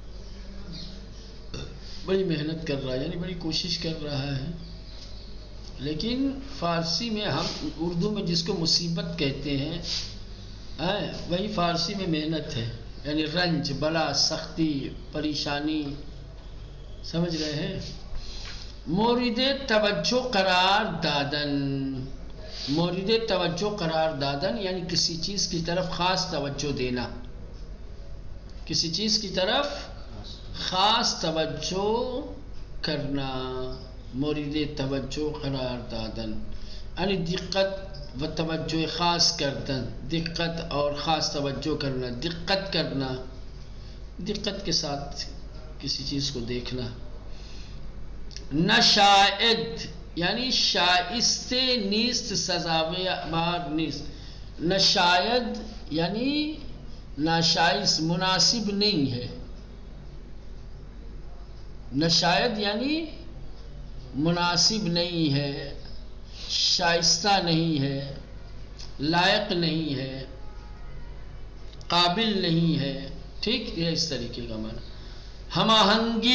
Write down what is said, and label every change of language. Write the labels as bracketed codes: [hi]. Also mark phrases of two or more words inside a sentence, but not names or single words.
[ur] بڑی محنت کر رہا ہے، یعنی بڑی کوشش کر رہا ہے. لیکن فارسی میں، ہم اردو میں جس کو مصیبت کہتے ہیں، وہی فارسی میں محنت ہے، یعنی رنج بلا سختی پریشانی. سمجھ رہے ہیں؟ [fa] مورد توجہ قرار دادن، مورد توجہ قرار دادن [ur] یعنی کسی چیز کی طرف خاص توجہ دینا، کسی چیز کی طرف خاص توجہ کرنا. [fa] مورد توجہ قرار دادن [ur] یعنی [fa] دقت و توجہ خاص کردن، [ur] دقت اور خاص توجہ کرنا، دقت کرنا، دقت کے ساتھ کسی چیز کو دیکھنا. [fa] نشائد یعنی شائستہ نیست، سزاوار نیست. [ur] نشائد یعنی ناشائست، مناسب نہیں ہے. نشائد یعنی مناسب نہیں ہے، شائستہ نہیں ہے، لائق نہیں ہے، قابل نہیں ہے. ٹھیک، یہ اس طریقے کا معنی.